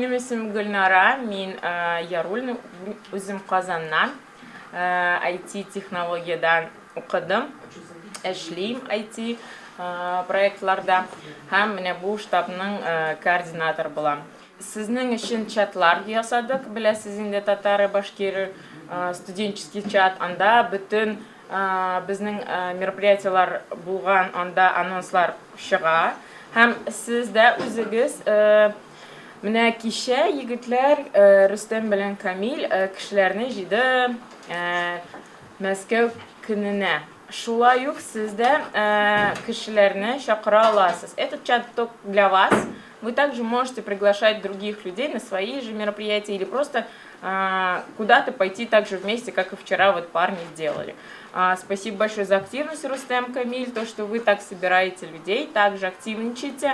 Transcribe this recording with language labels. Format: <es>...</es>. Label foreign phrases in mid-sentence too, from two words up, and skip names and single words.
<tt>есімім Гүлнара, мен Яруль, өзім Қазаннан IT технологиядан оқыдым, эшлейм IT проектларда, һәм менә бу штабның координатор булам. Сезнең өчен чатлар ясадык, беләсез инде,</tt> <ru>татары, башкиры, студенческий чат,</ru> <tt>анда бөтен безнең мероприятиялар булган, анда анонслар чыга. Һәм сез дә үзегез менә кичә егетләр Рөстәм белән Камил кешеләрне җыйды Мәскәү көненә. Шулай ук сез дә кешеләрне чакыра аласыз.</tt> <ru>Этот чат только для вас. Вы также можете приглашать других людей на свои же мероприятия или просто куда-то пойти так же вместе, как и вчера вот парни сделали. Спасибо большое за активность, Рустем, Камиль, то, что вы так собираете людей, также активничаете.</ru>